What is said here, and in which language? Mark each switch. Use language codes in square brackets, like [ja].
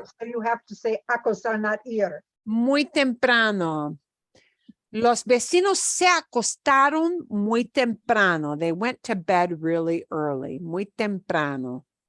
[en] So you have to say acostar, not ir. [es] muy temprano. Los vecinos se acostaron muy temprano. [en] They went to bed really early, [es] muy temprano.